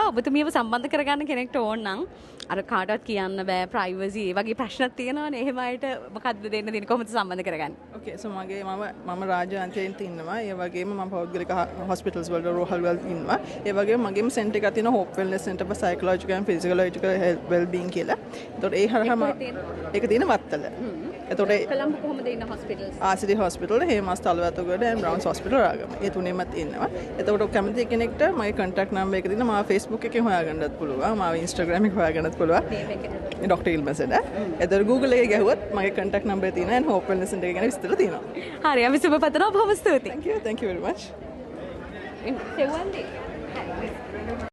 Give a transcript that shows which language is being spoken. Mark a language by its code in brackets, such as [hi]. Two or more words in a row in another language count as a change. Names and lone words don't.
[si] ඔබතුමියව සම්බන්ධ කරගන්න කෙනෙක්ට ඕන නම් අර කාටවත් කියන්න බෑ ප්‍රයිවසි ඒ වගේ ප්‍රශ්නක් තියෙනවානේ. එහෙම අයට මොකද්ද දෙන්න තියෙන්නේ? කොහොමද සම්බන්ධ කරගන්නේ? [en] okay so [si] මම රාජාන්තයෙන් ඉන්නවා. ඒ වගේම මම පෞද්ගලික හොස්පිටල්ස් වල රෝහල් වල ඉන්නවා. ඒ වගේම මගේම සෙන්ටර් එකක් තියෙනවා හෝප් වෙල්නස් සෙන්ටර් [en] for psychological and physiological well being [si] කියලා. ඒතකොට ඒ හරහාම ඒක තියෙන වත්තල. එතකොට කොළඹ කොහොමද ඉන්න හොස්පිටල්ස්? ආසිරි හොස්පිටල්, හේමස් තලවතුගොඩ and බ්‍රවුන්ස් හොස්පිටල් රාගම. ඒ තුනේම ඉන්නවා. එතකොට කැමති කෙනෙක්ට මගේ [en] contact number [si] එක දෙන්න මාව Facebook එකෙන් හොයාගන්නත් පුළුවන්. මාව Instagram එකේ හොයාගන්නත් පුළුවන්. ඩොක්ටර් ඉල්මසඩ. එතකොට Google එකේ ගැහුවොත් මගේ [en] contact number [si] තියෙනවා and hope wellness center එක ගැන විස්තර තියෙනවා. හරි අපි සුබ පතනවා. බොහොම ස්තුතියි. [en] Thank you very much.